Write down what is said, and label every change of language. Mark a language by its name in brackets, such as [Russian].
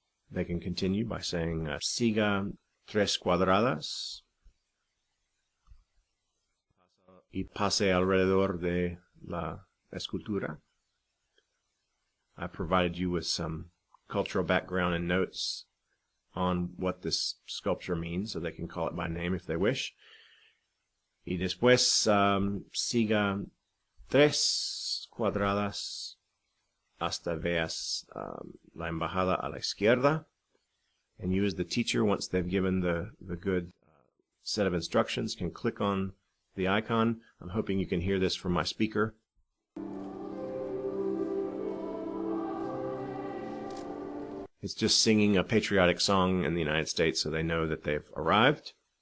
[English] They can continue by saying [Spanish] siga 3 cuadradas y pase alrededor de la escultura. [English] I provided you with some cultural background and notes on what this sculpture means, so they can call it by name if they wish. [Spanish] Y después siga 3 cuadradas hasta veas la embajada a la izquierda. [English] And you as the teacher, once they've given the good set of instructions, can click on the icon. I'm hoping you can hear this from my speaker. It's just singing a patriotic song in the United States, so they know that they've arrived.